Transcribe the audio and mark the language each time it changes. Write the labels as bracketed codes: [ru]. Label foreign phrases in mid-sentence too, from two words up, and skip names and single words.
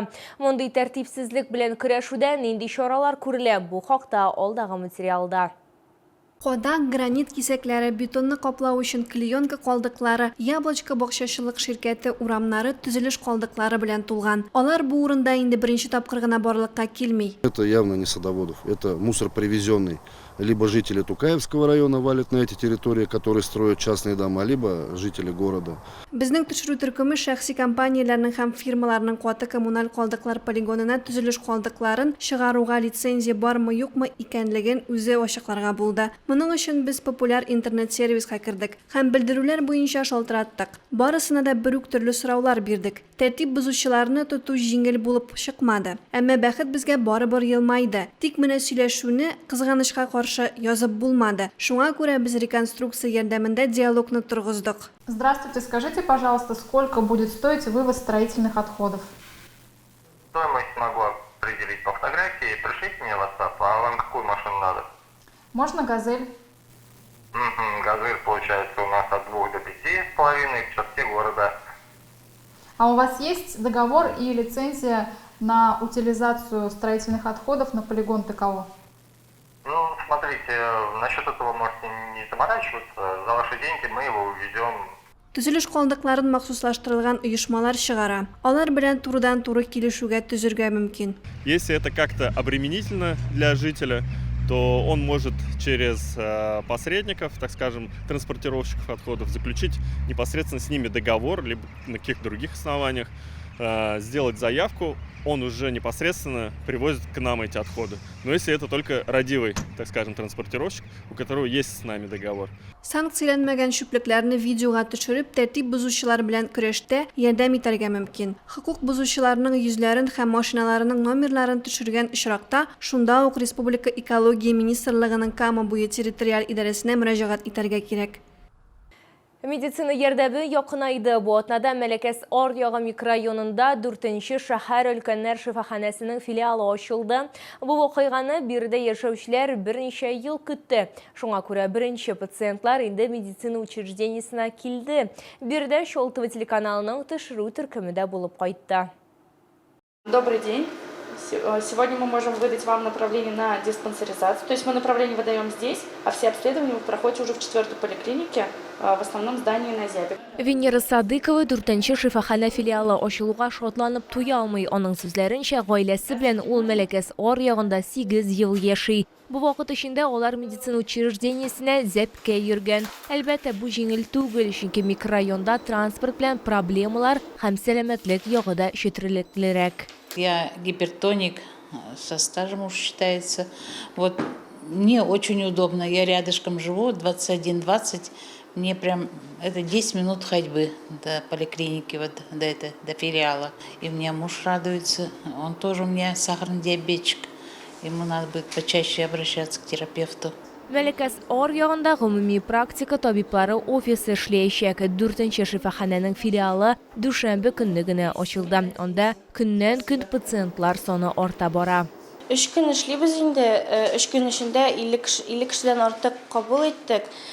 [tt] Мондый тәртипсезлек белән көрәшүдә нинди чаралар күрелә? Бу хакта алдагы материалда. Кода гранит кисәкләре, бетонны каплау өчен клеенка калдыклары, Яблочко бакчачылык ширкәте урамнары төзелеш калдыклары белән тулган. Алар бу урында инде беренче тапкыр гына барлыкка килми. [ru] Это явно не садоводов, это мусор привезенный. Либо жители Тукаевского района валят на эти территории, которые строят частные дома, либо жители города. [tt] Безнең төшерү төркеме шәхси компанияләрнең һәм фирмаларның каты коммуналь калдыклар полигонына төзелеш калдыкларын чыгаруга лицензия бармы юкмы икәнлеген үзе ачыкларга булды. Моның өчен без популяр интернет-сервиска кердек һәм белдерүләр буенча шалтыраттык. Барысына да бер үк төрле сораулар бирдек. Тәртип бозучыларны тоту җиңел булып чыкмады. Әмма бәхет безгә барыбер елмайды. Тик менә сөйләшүне кызганычка каршы язып булмады. Шуңа күрә без реконструкция ярдәмендә диалогны торгыздык. [ru] Здравствуйте, скажите, пожалуйста, сколько будет стоить вывоз строительных отходов? Стоимость могу определить по фотографии. Пришлите мне в WhatsApp, а вам какую машину надо? Можно «Газель»? Газель получается у нас от 2 до 5,5 в черте города. А у вас есть договор и лицензия на утилизацию строительных отходов на полигон ТКО? Ну, смотрите, насчет этого можете не заморачиваться. За ваши деньги мы его увезем. [tt] Төзелеш калдыкларын махсуслаштырылган оешмалар чыгара. Алар белән турыдан-туры килешүгә төзергә мөмкин. [ru] Если это как-то обременительно для жителя, то он может через посредников, так скажем, транспортировщиков отходов, заключить непосредственно с ними договор, либо на каких-то других основаниях, сделать заявку, он уже непосредственно привозит к нам эти отходы. Но если это только радивый, так скажем, транспортировщик, у которого есть с нами договор. [tt] Санкцияланмаган шүплекләрне видеога төшереп, тәртип бозучылар белән көрәштә ярдәм итәргә мөмкин. Хокук бозучыларның йөзләрен һәм машиналарының номерларын төшергән очракта, шунда ук Республика экология министрлыгының Кама буе территориаль идарәсенә мөрәҗәгать итәргә кирәк. Медицина ярдәме якынайды. Бу атнада Мәләкәс Ар-Ягы микрорайонында 4нче шәһәр өлкәннәр шифаханәсенең филиалы ачылды. Бу вакыйганы биредә яшәүчеләр берничә ел көтте. Шуңа күрә беренче пациентлар инде медицина учреждениесенә килде. Биредә Шолтова телеканалының төшерү төркемендә булып кайтты. [ru] Добрый день. Сегодня мы можем выдать вам направление на диспансеризацию. То есть мы направление выдаем здесь, а все обследования вы проходите уже в 4-й поликлинике, в основном здании на Зябе. [tt] Венера Садыкова 4нче шифахана филиалы ачылуга шатланып туя алмый. Аның сүзләренчә, гаиләсе белән ул Мәләкәс Ар-Ягында 8 ел яши. Бу вакыт эчендә алар медицина учреждениесенә зәпкә йөргән. Әлбәттә, бу җиңел түгел, чөнки микрорайонда транспорт белән проблемалар һәм сәламәтлек ягыда четырлеклерәк. [ru] Я гипертоник, со стажем уж считается. Вот мне очень удобно. Я рядышком живу, 21-20. Мне прям это 10 минут ходьбы до поликлиники, вот до филиала. И у меня муж радуется. Он тоже у меня сахарный диабетчик. Ему надо будет почаще обращаться к терапевту. [tt] Мәләкәс Ар-Ягында гомуми практика табиблары офисы эшләячәк. 4нче шифаханәнең филиалы дүшәмбе көнне генә ачылды. Анда көннән-көн пациентлар саны арта бара. 3 көн эшлибез инде. 3 көн эчендә 50 кешедән артык кабул иттек.